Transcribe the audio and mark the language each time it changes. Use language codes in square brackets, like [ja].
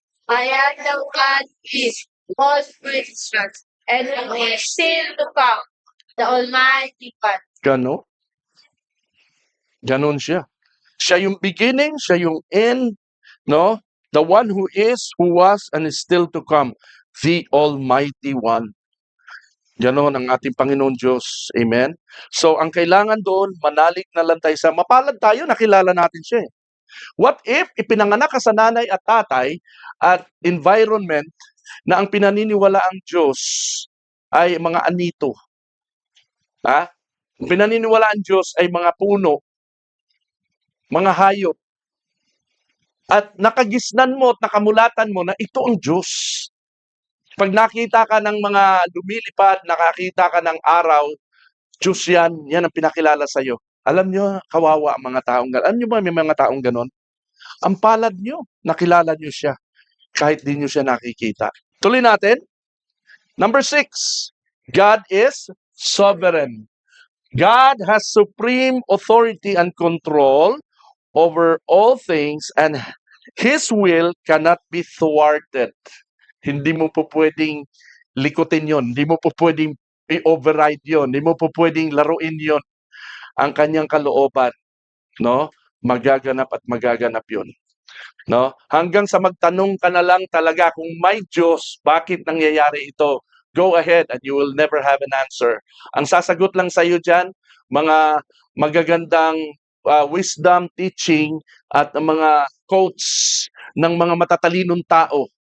[en] I am the one who is all creation, and who is still to come, the Almighty One. [tl] Gano? Ganon siya. Siya yung beginning, siya yung end, no? [en] The one who is, who was, and is still to come. The Almighty One. [tl] Ganon ang ating Panginoon Diyos. Amen? So, ang kailangan doon, manalig na lang tayo sa, mapalad tayo, nakilala natin siya. What if ipinanganak ka sa nanay at tatay at environment na ang pinaniniwalaang Diyos ay mga anito? Ha? Ang pinaniniwalaang Diyos ay mga puno, mga hayop. At nakagisnan mo at nakamulatan mo na ito ang Diyos. Pag nakita ka ng mga lumilipad, nakakita ka ng araw, Diyos yan, yan ang pinakilala sa iyo. Alam nyo, kawawa ang mga taong gano'n. Alam nyo ba may mga taong gano'n? Ang palad nyo, nakilala nyo siya. Kahit di nyo siya nakikita. Tuloy natin. [en] Number 6, God is sovereign. God has supreme authority and control over all things, and His will cannot be thwarted. [tl] Hindi mo po pwedeng likutin yon. Hindi mo po pwedeng i-override yon. Hindi mo po pwedeng laruin yon. Ang kanyang kalooban, no? Magaganap at magaganap yon. No? Hanggang sa magtanong ka na lang talaga kung may Diyos, bakit nangyayari ito? [en] Go ahead and you will never have an answer. [tl] Ang sasagot lang sa iyo diyan, mga magagandang wisdom teaching at mga quotes ng mga matatalinong tao.